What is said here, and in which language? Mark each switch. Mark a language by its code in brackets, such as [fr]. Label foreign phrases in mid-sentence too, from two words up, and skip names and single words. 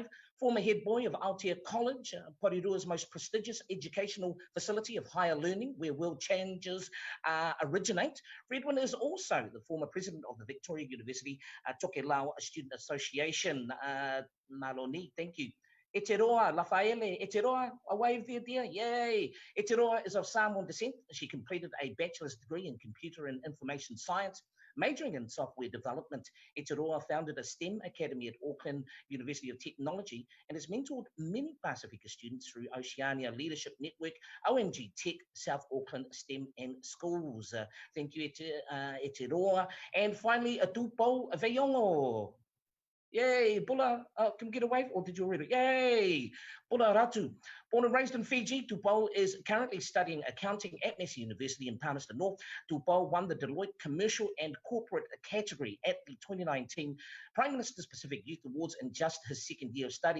[en] Former head boy of Aotea College, Porirua's most prestigious educational facility of higher learning, where world changes originate. Fredwin is also the former president of the Victoria University Tokelau Student Association. Maloni, thank you. E te roa, Rafaele, e te roa, a wave there, dear, yay. E te roa is of Samoan descent. She completed a bachelor's degree in computer and information science, majoring in software development. E te roa founded a STEM academy at Auckland University of Technology and has mentored many Pasifika students through Oceania Leadership Network, ONG Tech, South Auckland STEM and Schools. Thank you, e te roa. And finally, a tupo, a veiongo. Yay, Bula, can we get a wave, or did you already? Yay, Bula Ratu. Born and raised in Fiji, Tupou is currently studying accounting at Massey University in Palmerston North. Tupou won the Deloitte Commercial and Corporate category at the 2019 Prime Minister's Pacific Youth Awards in just his second year of study.